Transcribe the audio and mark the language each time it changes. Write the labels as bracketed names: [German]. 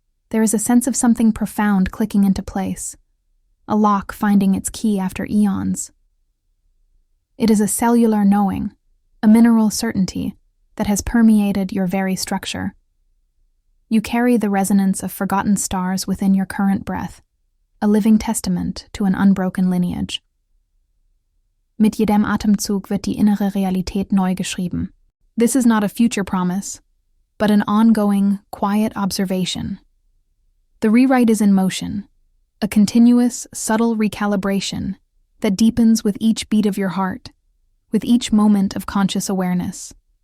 [English] There is a sense of something profound clicking into place, a lock finding its key after eons. It is a cellular knowing, a mineral certainty that has permeated your very structure. You carry the resonance of forgotten stars within your current breath, a living testament to an unbroken lineage. [German] Mit jedem Atemzug wird die innere Realität neu geschrieben. [English] This is not a future promise, but an ongoing, quiet observation. The rewrite is in motion, a continuous, subtle recalibration that deepens with each beat of your heart, with each moment of conscious awareness.